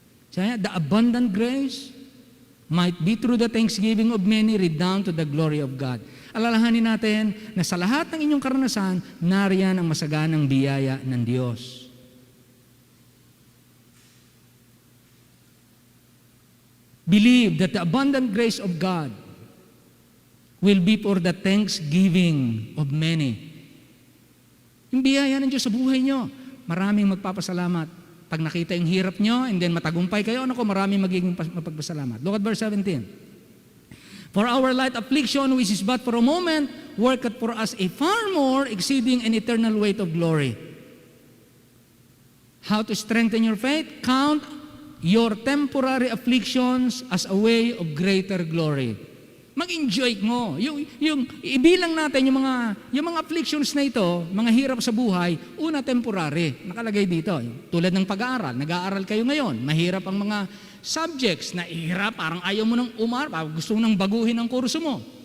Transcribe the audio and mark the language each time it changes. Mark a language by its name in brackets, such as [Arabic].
[English] So, the abundant grace might be through the thanksgiving of many redound to the glory of God. [Filipino] Alalahanin natin na sa lahat ng inyong karanasan, nariyan ang masaganang biyaya ng Diyos. [English] Believe that the abundant grace of God will be for the thanksgiving of many. [Filipino] Yung biyaya ng Diyos sa buhay nyo, maraming magpapasalamat. Pag nakita yung hirap nyo, and then matagumpay kayo, maraming magiging mapagpasalamat. [English] Look at verse 17. For our light affliction, which is but for a moment, worketh for us a far more exceeding and eternal weight of glory. How to strengthen your faith? Count your temporary afflictions as a way of greater glory. [Filipino] Mag-enjoy mo. Yung ibilang natin yung mga afflictions na ito, mga hirap sa buhay, una temporary. Nakalagay dito. Tulad ng pag-aaral. Nag-aaral kayo ngayon. Mahirap ang mga subjects na hirap, parang ayaw mo nang gusto mo nang baguhin ang kurso mo.